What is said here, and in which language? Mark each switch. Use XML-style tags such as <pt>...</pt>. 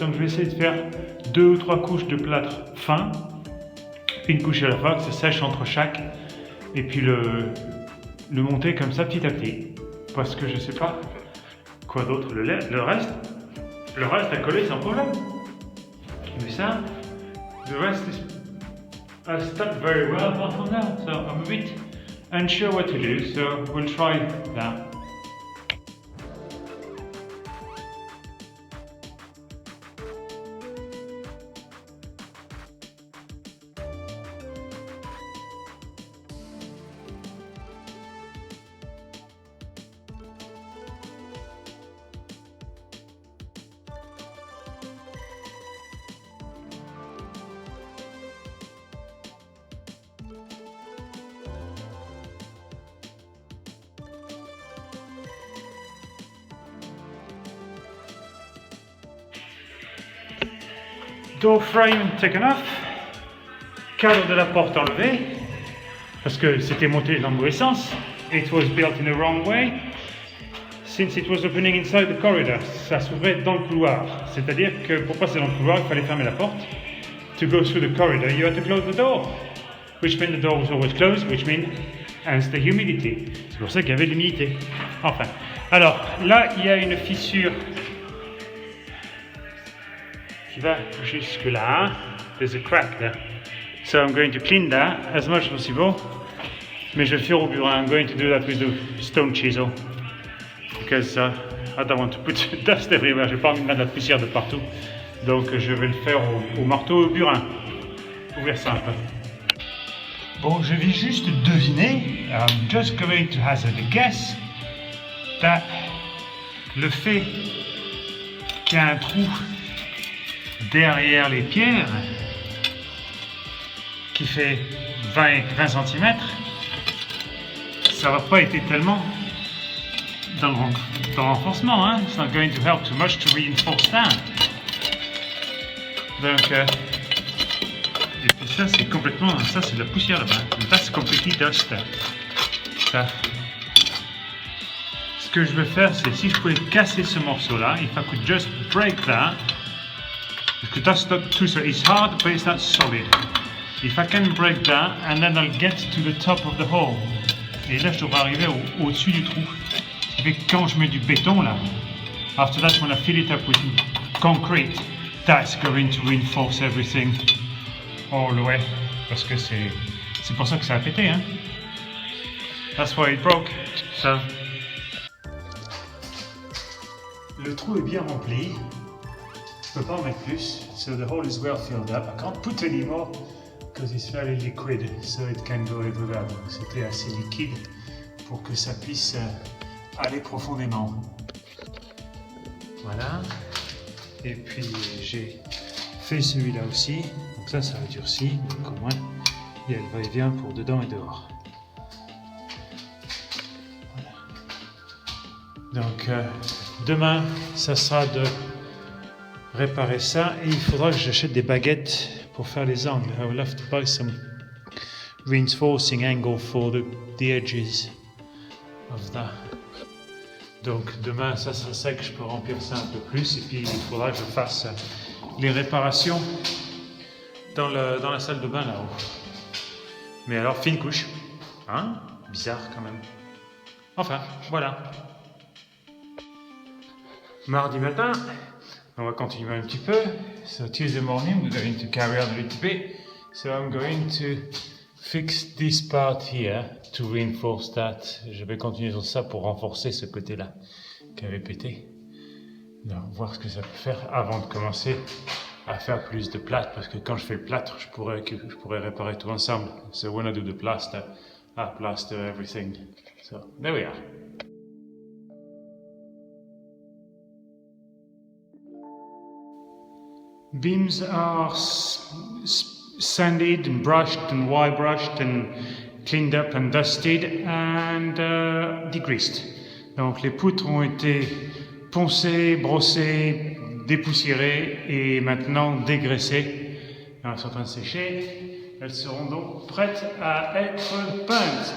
<fr>Donc je vais essayer de faire 2 ou 3 couches de plâtre fin, une couche à la fois, que ça sèche entre chaque, et puis le monter comme ça petit à petit. Parce que je sais pas quoi d'autre, le reste à coller sans problème. Mais ça,</fr> <en>the rest is stuck very well apart from that, so I'm a bit unsure what to do, so we'll try that. Door frame taken off.</en> <fr>Cadre de la porte enlevé. Parce que c'était monté dans le mauvais sens.</fr> <en>It was built in the wrong way. Since it was opening inside the corridor.</en> <fr>Ça s'ouvrait dans le couloir. C'est-à-dire que pour passer dans le couloir, il fallait fermer la porte.</fr> <en>To go through the corridor, you had to close the door. Which meant the door was always closed, which means hence the humidity.</en> <fr>C'est pour ça qu'il y avait de l'humidité. Enfin. Alors, là, il y a une fissure qui va jusque là.</fr> <en>Hein? There's a crack there. So I'm going to clean that as much as possible.</en> <fr>Mais je vais le faire au burin.</fr> <en>I'm going to do that with the stone chisel. Because I don't want to put dust everywhere.</en> <fr>J'ai pas envie de mettre de la poussière de partout. Donc je vais le faire au marteau et au burin. Ouvrir ça un peu. Bon, je vais juste deviner.</fr> <en>I'm just going to hazard a guess.</en> <fr>That le fait qu'il y a un trou derrière les pierres qui fait 20 cm, ça va pas été tellement dans le renforcement, hein?</fr> <en>It's not going to help too much to reinforce that.</en> <fr>Donc, et puis ça c'est complètement, ça c'est de la poussière là-bas.</fr> <en>That's completely dust. Ça.</en> <fr>Ce que je veux faire, c'est si je pouvais casser ce morceau-là,</fr> <en>if I could just break that,</en> <fr>parce que</fr> <en>that's not too solid. It's hard, but it's not solid. If I can break that, and then I'll get to the top of the hole.</en> <fr>Et là, je devrais arriver au-dessus du trou. Ce qui fait que quand je mets du béton là,</fr> <en>after that, when I fill it up with concrete, that's going to reinforce everything all the way.</en> <fr>Parce que c'est pour ça que ça a pété, hein.</fr> <en>That's why it broke. So.</en> <fr>Le trou est bien rempli. Je peux pas en mettre plus.</fr> <en>So the hole is well filled up. I can't put any more because it's very liquid, so it can go everywhere.</en> <fr>Donc c'était assez liquide pour que ça puisse aller profondément. Voilà. Et puis j'ai fait celui-là aussi. Donc ça a durci. Donc au moins il y a le va-et-vient pour dedans et dehors. Voilà. Donc demain, ça sera de réparer ça et il faudra que j'achète des baguettes pour faire les angles.</fr> <en>I will have to buy some reinforcing angle for the edges of that.</en> <fr>Donc demain, ça sera ça que je peux remplir ça un peu plus et puis il faudra que je fasse les réparations dans la salle de bain là-haut. Mais alors, fine couche. Hein? Bizarre quand même. Enfin, voilà. Mardi matin, on va continuer un petit peu.</fr> <en>So Tuesday morning, we're going to carry on a little bit. So I'm going to fix this part here to reinforce that.</en> <fr>Je vais continuer sur ça pour renforcer ce côté-là qui avait pété. Donc, voir ce que ça peut faire avant de commencer à faire plus de plâtre. Parce que quand je fais le plâtre, je pourrais réparer tout ensemble.</fr> <en>So when I do the plaster, I plaster everything. So there we are. Beams are sanded and brushed and wire brushed and cleaned up and dusted and degreased.</en> <fr>Donc les poutres ont été poncées, brossées, dépoussiérées et maintenant dégraissées. Elles sont en train de sécher. Elles seront donc prêtes à être peintes.</fr>